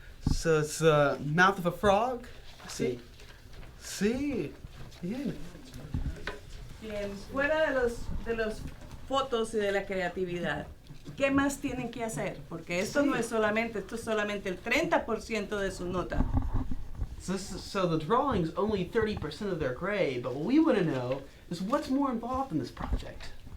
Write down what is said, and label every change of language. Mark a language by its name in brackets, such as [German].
[English] So it's the mouth of a frog? [Spanish] Sí. Sí. Bien. Bien, fuera de los fotos y de la creatividad, ¿qué más tienen que hacer? Porque esto no es solamente, esto es solamente el 30% de su nota. [English] So the drawing's only 30% of their grade, but what we want to know is what's more involved in this project.